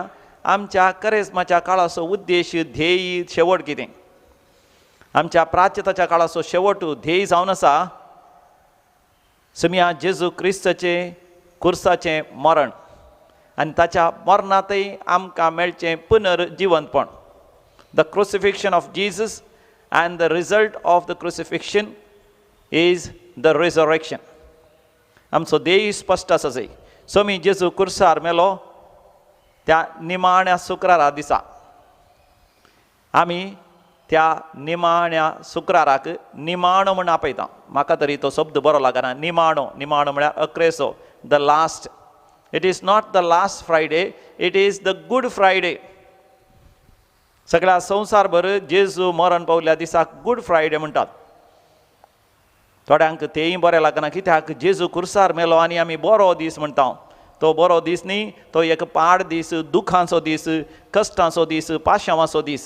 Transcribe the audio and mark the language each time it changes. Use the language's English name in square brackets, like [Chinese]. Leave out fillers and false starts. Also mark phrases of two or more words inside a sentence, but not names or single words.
[Konkani] आमच्या करेजमाच्या काळाचो उद्देश, ध्येय, शेवट कितें. आमच्या प्राच्यताच्या काळाचो शेवट ध्येय जावन आसा सोम्या जेजू क्रिस्ताचें कुर्साचें मरण आनी ताच्या मरणांतय आमकां मेळचें पुनर्जिवंतपण. [English] the crucifixion of Jesus and the result of the crucifixion is the resurrection. [Konkani] आमचो ध्येय स्पश्ट आसा जंय. सोमी जेजू कुर्सार मेलो त्या निमाण्या शुक्रारा दिसा आमी त्या निमाण्या शुक्राराक निमाणो म्हण आपयता. म्हाका तरी तो शब्द बरो लागना. निमाणो, निमाणो म्हळ्यार अक्रेसो, [English] the last. it is not the last Friday, it is the Good Friday. [Konkani] सगळ्या संवसारभर जेजू मरण पावल्या दिसाक गूड फ्रायडे म्हणटात. थोड्यांक तेंय बरें लागना, कित्याक जेजू कुर्सार मेलो आनी आमी बरो दीस म्हणटा. तो बरो दीस न्ही, तो एक पाड दीस, दुखांचो दीस, कश्टांचो दीस, पाशांवाचो दीस.